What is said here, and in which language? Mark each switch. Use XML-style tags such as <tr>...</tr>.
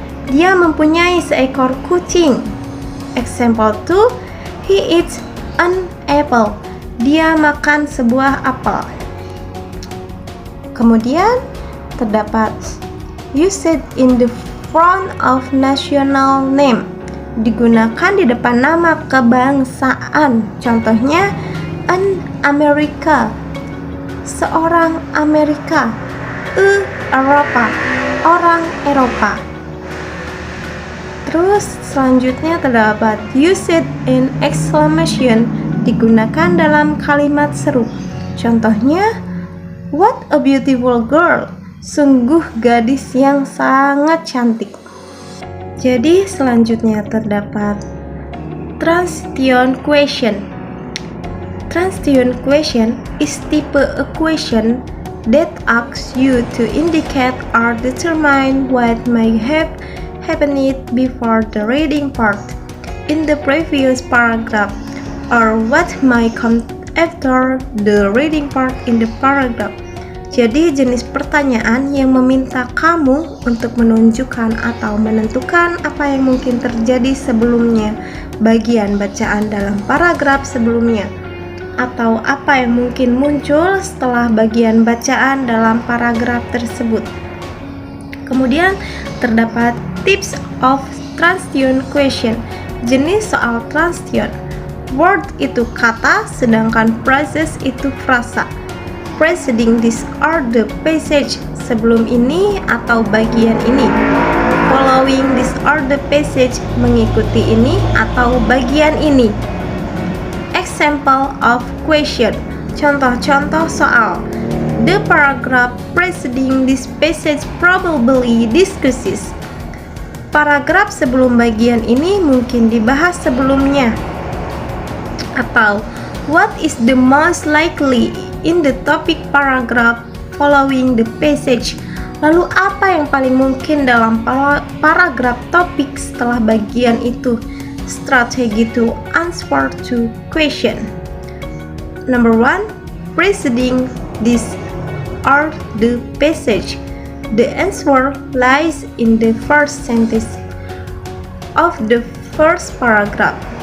<id>Dia mempunyai seekor kucing.</id> <en>Example 2, he eats an apple.</en> <id>Dia makan sebuah apel. Kemudian terdapat</id> <en>use it in the front of national name.</en> <id>Digunakan di depan nama kebangsaan. Contohnya,</id> <en>an America,</en> <id>seorang Amerika. Eropa, orang Eropa. Terus selanjutnya terdapat</id> <en>use it in exclamation.</en> <id>Digunakan dalam kalimat seru. Contohnya,</id> <en>what a beautiful girl.</en> <id>Sungguh gadis yang sangat cantik. Jadi selanjutnya terdapat</id> <en>Transition question. Transition question is type a question that asks you to indicate or determine what may have happened before the reading part in the previous paragraph or what may come after the reading part in the paragraph.</en> <id>Jadi jenis pertanyaan yang meminta kamu untuk menunjukkan atau menentukan apa yang mungkin terjadi sebelumnya bagian bacaan dalam paragraf sebelumnya, atau apa yang mungkin muncul setelah bagian bacaan dalam paragraf tersebut. Kemudian terdapat</id> <en>tips of transition question.</en> <id>Jenis soal transition. Word itu kata, sedangkan phrases itu frasa.</id> <en>Preceding this or the passage,</en> <id>sebelum ini atau bagian ini.</id> <en>Following this or the passage,</en> <id>mengikuti ini atau bagian ini.</id> <en>Example of question.</en> <id>Contoh-contoh soal.</id> <en>The paragraph preceding this passage probably discusses.</en> <id>Paragraf sebelum bagian ini mungkin dibahas sebelumnya.</id> <en>Atau what is the most likely in the topic paragraph following the passage?</en> <id>Lalu apa yang paling mungkin dalam paragraf topik setelah bagian itu?</id> <en>Strategi to answer to question. Number 1, preceding this or the passage. The answer lies in the first sentence of the first paragraph.</en>